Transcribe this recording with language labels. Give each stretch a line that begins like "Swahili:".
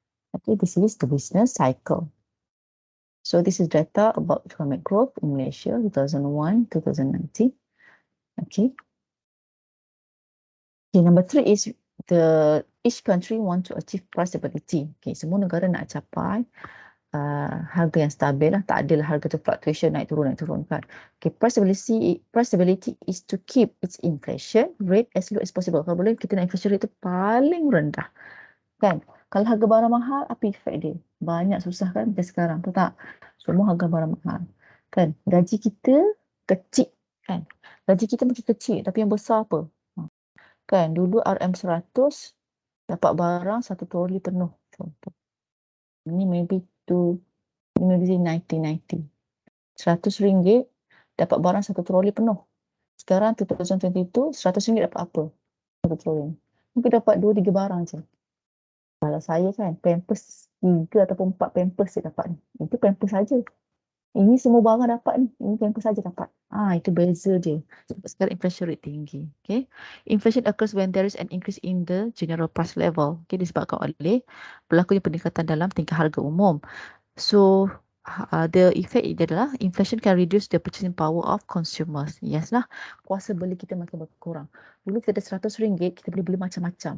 English: Okay, this is the business cycle. So this is data about economic growth in Malaysia 2001-2019. Okay. Okay, number 3 is each country want to achieve price stability.
Malay: Okay, semua negara nak capai harga yang stabil lah. Tak adalah harga tu fluctuation naik turun kan.
English: Okay, price stability is to keep its inflation rate as low as possible.
Malay: Kalau boleh kita nak inflation rate tu paling rendah. Kan? Kalau harga barang mahal, apa efek dia? Banyak susah kan macam sekarang. Tahu tak? Semua harga barang mahal. Kan? Gaji kita kecil kan. Gaji kita macam kecil tapi yang besar apa? Kan, dulu RM100 dapat barang 1 troli penuh. Contoh. Ini maybe 90. RM100 dapat barang 1 troli penuh. Sekarang 2022, RM100 dapat apa? 1 troli. Mungkin dapat 2-3 barang je. Kalau saya kan, Pampers 3 ataupun 4 pampers dia dapat ni. Itu pampers saja. Ini semua barang dapat ni. Ini pampers saja dapat. Itu beza dia. Sebab sekarang inflation rate tinggi. Okay.
English: Inflation occurs when there is an increase in the general price level.
Malay: Okay. Disebabkan oleh berlakunya peningkatan dalam tingkah harga umum.
English: So, the effect adalah inflation can reduce the purchasing power of consumers.
Malay: Yes lah, kuasa beli kita makin berkurang. Dulu kita ada RM100, kita boleh beli macam-macam.